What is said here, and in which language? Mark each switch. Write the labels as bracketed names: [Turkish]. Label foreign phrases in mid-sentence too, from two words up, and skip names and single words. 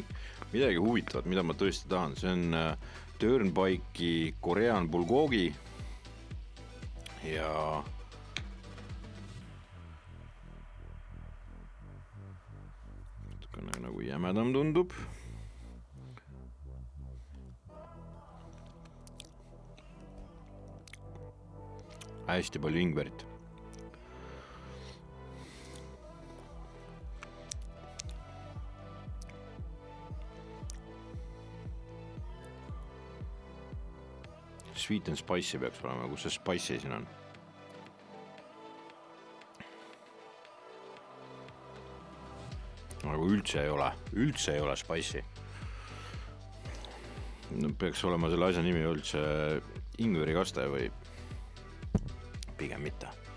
[Estonian] Midagi huvitavat, mida ma tõesti tahan. See on Turnpike'i Korean bulgogi ja nagu jämedam tundub. Hästi palju ingverit. [English] Sweet and spicy [Estonian] peaks olema, kus see spicy siin on. Nagu üldse ei ole spicy. Peaks olema selle asja nimi üldse ingverikaste või pigem mitte.